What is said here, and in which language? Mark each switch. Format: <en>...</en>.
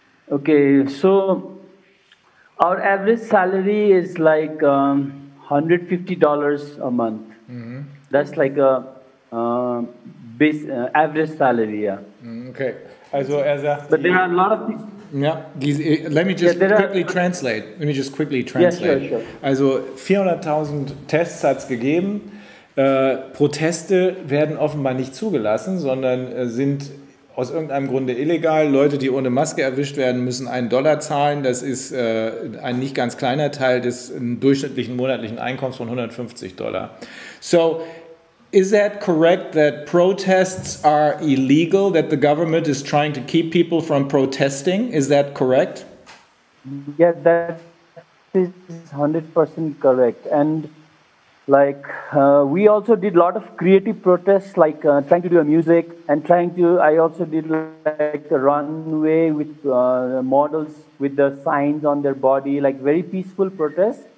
<en>Okay, so our average salary is like $150 a month. That's like a average salary, yeah.</en> <de>Okay, also sagt...</de> <en>But there are a lot of people... Ja, let me just quickly translate. Yeah, sure.</en> <de>Also 400.000 Tests hat es gegeben. Proteste werden offenbar nicht zugelassen, sondern sind aus irgendeinem Grunde illegal. Leute, die ohne Maske erwischt werden, müssen $1 zahlen. Das ist ein nicht ganz kleiner Teil des durchschnittlichen monatlichen Einkommens von $150.</de> <en>So, is that correct that protests are illegal, that the government is trying to keep people from protesting? Is that correct? Yeah, that's is 100% correct. And like we also did a lot of creative protests, like trying to do a music and I also did like a runway with models with the signs on their body, like very peaceful protests.</en>